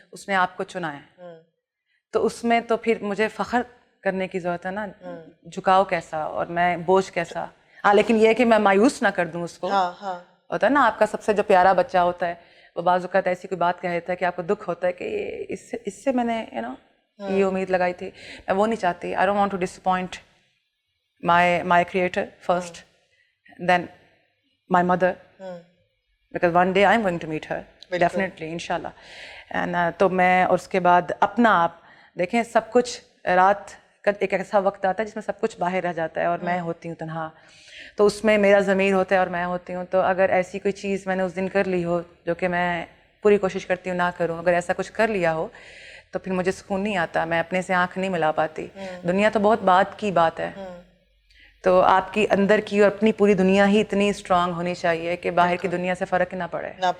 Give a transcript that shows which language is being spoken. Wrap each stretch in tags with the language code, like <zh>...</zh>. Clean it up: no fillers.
<ur>اس نے آپ کو چنا ہے, تو اس میں تو پھر مجھے فخر کرنے کی ضرورت ہے نا. جھکاؤ کیسا اور میں بوجھ کیسا. ہاں, لیکن یہ کہ میں مایوس نہ کر دوں اس کو. ہوتا ہے نا آپ کا سب سے جو پیارا بچہ ہوتا ہے, وہ بعض اوقات ایسی کوئی بات کہہ دیتا ہے کہ آپ کو دکھ ہوتا ہے کہ اس سے میں نے یہ امید لگائی تھی. میں وہ نہیں چاہتی.</ur> <en>I don't want to disappoint my creator first, then my mother, because one day I'm going to meet her, definitely, inshallah.</en> <ur>تو میں, اور اس کے بعد اپنا آپ دیکھیں, سب کچھ رات ایک ایسا وقت آتا ہے جس میں سب کچھ باہر رہ جاتا ہے اور میں ہوتی ہوں تنہا, تو اس میں میرا ضمیر ہوتا ہے اور میں ہوتی ہوں. تو اگر ایسی کوئی چیز میں نے اس دن کر لی ہو جو کہ میں پوری کوشش کرتی ہوں نہ کروں, اگر ایسا کچھ کر لیا ہو تو پھر مجھے سکون نہیں آتا, میں اپنے سے آنکھ نہیں ملا پاتی. دنیا تو بہت بعد کی بات ہے, تو آپ کی اندر کی اور اپنی پوری دنیا ہی اتنی اسٹرانگ ہونی چاہیے کہ باہر کی دنیا سے فرق نہ پڑے.</ur>